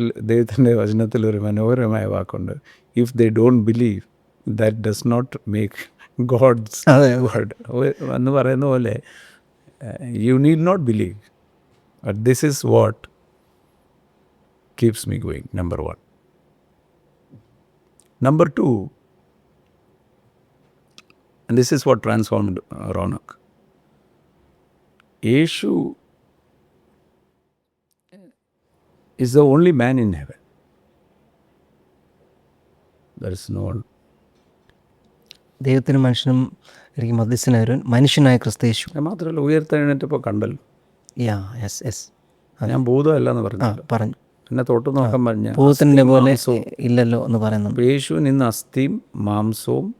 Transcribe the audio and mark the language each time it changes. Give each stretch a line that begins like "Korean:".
Malayalam: ദൈവത്തിൻ്റെ വചനത്തിൽ ഒരു മനോഹരമായ വാക്കുണ്ട്,
English: if they don't believe that does not make God's word
Malayalam: എന്ന് പറയുന്ന പോലെ
English: You need not believe, but this is what keeps me going.
Malayalam: Number 1.
English: Number 2, and this is what transformed Ronak. Yeshu is the only man in heaven. There is no one.
Malayalam: ദൈവത്തിനും മനുഷ്യനും എനിക്ക് മധ്യസ്ഥനായ മനുഷ്യനായ ക്രിസ്തയേശു. മാത്രമല്ല ഉയർത്തെഴുന്നേറ്റപ്പോൾ കണ്ടല്ലോ.
English: yes
Malayalam: ഞാൻ ഭൂതമല്ല എന്ന് പറഞ്ഞു. എന്നെ തൊട്ട് നോക്കാൻ പറഞ്ഞ ഭൂതത്തിൻ്റെ പോലെ ഇല്ലല്ലോ എന്ന് പറയുന്നു. യേശുവിന് ഇന്ന് അസ്ഥിയും മാംസവും